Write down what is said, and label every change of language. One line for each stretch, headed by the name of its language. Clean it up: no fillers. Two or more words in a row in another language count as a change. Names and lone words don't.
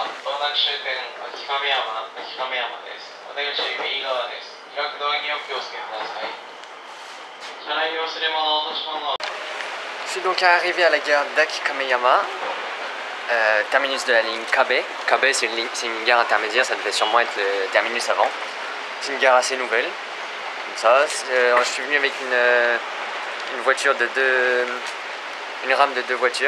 Japanese: まもなく終点秋亀山です。お出口右側です。開くドアにお気をつけください。車内に忘れ物、落とし物。
French: Je suis donc arrivé à la gare d'Akikameyama, terminus de la ligne Kabe. Kabe c'est une gare intermédiaire, ça devait sûrement être le terminus avant. C'est une gare assez nouvelle, comme ça. Je suis venu avec une voiture une rame de 2 voitures.